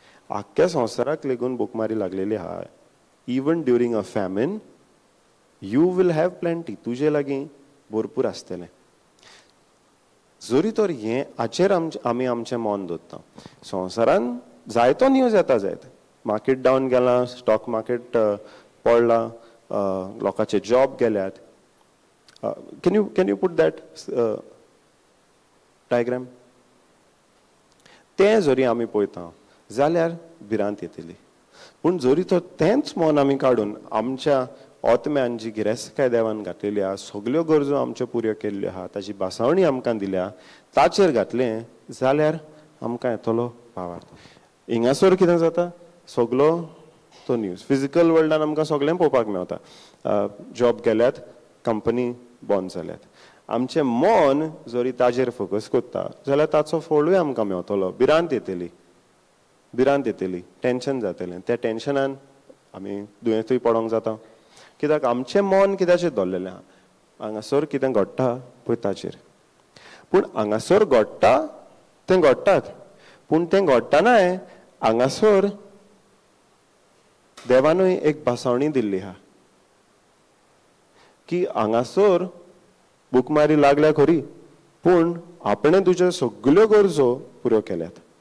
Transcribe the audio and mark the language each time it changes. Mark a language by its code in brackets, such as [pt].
[gom] आख्ख्या संवसाराक लेगून भूक मारी लागलेली आहा. [en] Even during a famine you will have plenty. [gom] तुजे लागीं भरपूर आसतलें. जरी तर हें हाचेर आमी आमचें मन दवरता. संवसारान जायतो न्यूज येता जायत, मार्केट डावन गेलां, स्टॉक मार्केट पडलां, लोकांचे जॉब गेल्यात. [en] Can you put that diagram? [gom] तें जरी आमी पळयता जाल्यार भिरांत येतली. पूण जरी तर तेंच मन आमी काडून आमच्या ओतम्यान जी गिरेस्तकाय देवान घातलेली आहा, सगल्यो गरजो आमच्यो पुऱ्यो केल्ल्यो आहा, ताची बासावणी आमकां दिल्या, ताचेर घातलें जाल्यार आमकां येतलो भावार्थ. हिंगासर कितें जाता? सगलो तो न्यूज. फिजिकल वर्ल्डान आमकां सगळें पळोवपाक मेवता. जॉब गेल्यात, कंपनी बंद जाल्यात. आमचें मन जरी ताचेर फोकस करता जाल्यार ताचो फळूय आमकां मेवतलो. भिरांत येतली, भिरांत येतली, टेन्शन जातलें. त्या टेन्शनान आमी दुयेंतूय पडोंक जाता. कित्याक आमचें मन कित्याचेर दवरलेलें आहा? हांगासर कितें घडटा पळय ताचेर. पूण हांगासर घडटा तें घडटात, पूण तें घडटनाय हांगासर देवानूय एक भासावणी दिल्ली आहा की हांगासर भूकमारी लागल्या खरी, पूण आपणें तुज्यो सगल्यो गरजो पुऱ्यो केल्यात.